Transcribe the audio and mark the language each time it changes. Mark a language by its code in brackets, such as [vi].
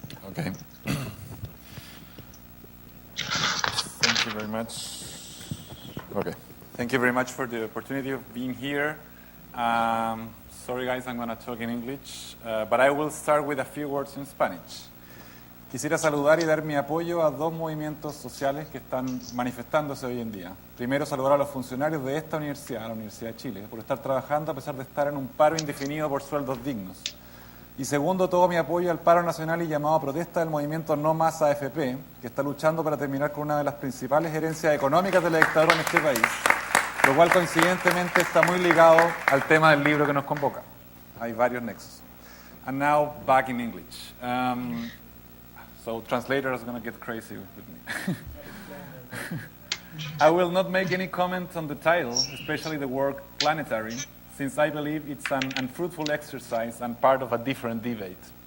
[en] Okay. Thank you very much. Okay. Thank you very much for the opportunity of being here. Sorry guys, I'm going to talk in English, but I will start with a few words in Spanish. [es] Quisiera saludar y dar mi apoyo a dos movimientos sociales que están manifestándose hoy en día. Primero, saludar a los funcionarios de esta universidad, la Universidad de Chile, por estar trabajando a pesar de estar en un paro indefinido por sueldos dignos. Y segundo, todo mi apoyo al paro nacional y llamado a protesta del movimiento No Más AFP, que está luchando para terminar con una de las principales herencias económicas de la dictadura en este país, lo cual coincidentemente está muy ligado al tema del libro que nos convoca. [en] Hay varios nexos. And now, back in English. So translator is going to get crazy with me. I will not make any comment on the title, especially the word planetary, since I believe it's an unfruitful exercise and part of a different debate.